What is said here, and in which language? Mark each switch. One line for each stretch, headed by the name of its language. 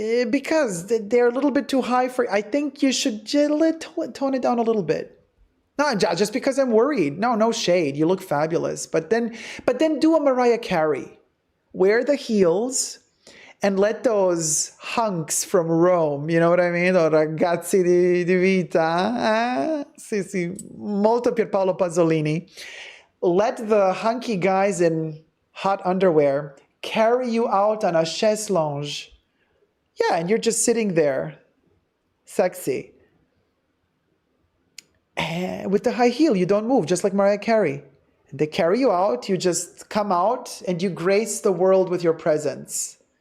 English: Because they're a little bit too high for. I think you should tone it down a little bit. No, just because I'm worried. No shade. You look fabulous. But then do a Mariah Carey. Wear the heels and let those hunks from Rome, you know what I mean?
Italian: O ragazzi di vita. Sì, molto Pierpaolo Pasolini.
English: Let the hunky guys in hot underwear carry you out on a chaise longue. Yeah, and you're just sitting there, sexy. with the high heel, you don't move, just like Mariah Carey. They carry you out, you just come out and you grace the world with your presence.